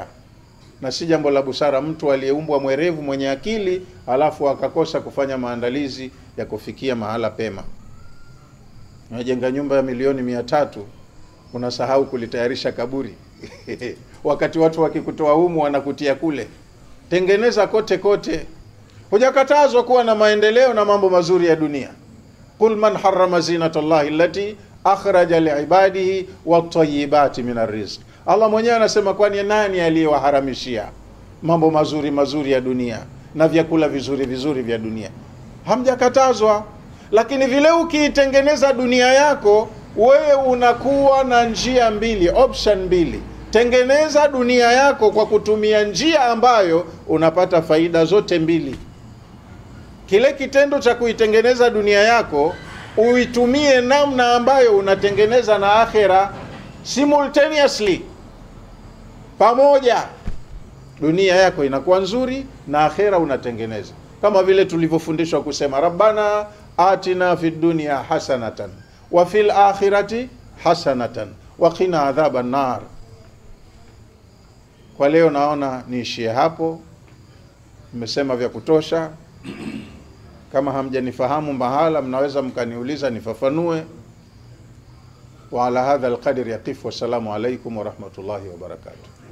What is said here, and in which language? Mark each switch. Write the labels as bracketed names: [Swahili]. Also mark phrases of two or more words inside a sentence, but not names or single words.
[Swahili] Na si jambo la busara mtu aliyeumbwa mwerevu mwenye akili alafu akakosa kufanya maandalizi ya kufikia mahala pema. Unajenga nyumba ya milioni 300, unasahau kulitayarisha kaburi. Wakati watu wakikutoa humu wanakutia kule. Tengeneza kote kote. Hujakatazwa kuwa na maendeleo na mambo mazuri ya dunia. [Arabic] قل من حرم زينة الله التي أخرج لعباده والطيبات من الرزق. [Swahili] Allah mwenyewe anasema, kwani nani aliyewaharamishia mambo mazuri mazuri ya dunia na vyakula vizuri vizuri vya dunia? Hamjakatazwa. Lakini vile ukiitengeneza dunia yako, wewe unakuwa na njia mbili, option mbili. Tengeneza dunia yako kwa kutumia njia ambayo unapata faida zote mbili. Kile kitendo cha kuitengeneza dunia yako uitumie namna ambayo unatengeneza na akhera simultaneously, pamoja. Dunia yako inakuwa nzuri na akhera unatengeneza, kama vile tulivyofundishwa kusema [Arabic] ربنا آتنا في الدنيا حسنة وفي الآخرة حسنة وقنا عذاب النار. [Swahili] Kwa leo naona niishie hapo, nimesema vya kutosha. Kama hamjanifahamu mahala, mnaweza mkaniuliza nifafanue. [Arabic] وعلى هذا القدر يقف. والسلام عليكم ورحمة الله وبركاته.